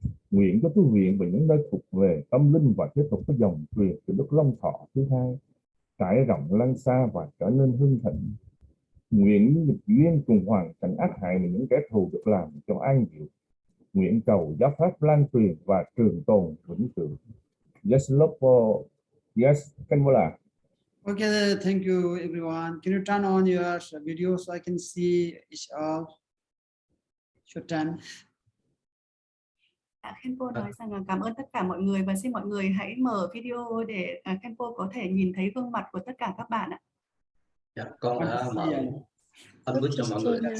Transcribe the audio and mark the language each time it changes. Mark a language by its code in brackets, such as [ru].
[vi] Nguyện cho tu viện và những nơi thuộc về tâm linh và tiếp tục có dòng truyền từ Đức Long Thọ thứ hai trải rộng lan xa và trở nên hưng thịnh. Nguyện nghịch duyên cùng hoàn cảnh ác hại mà những kẻ thù được làm cho an diệu. Nguyện cầu giáo pháp lan truyền và trường tồn vĩnh cửu. [en] Yes, Lord. Yes, Khenpo. Okay, thank you everyone. Can you turn on your video so I can see each of your turn? [vi] Khenpo nói rằng là cảm ơn tất cả mọi người và xin mọi người hãy mở video để Khenpo có thể nhìn thấy gương mặt của tất cả các bạn ạ. Dạ, con đã mở unmute cho mọi người.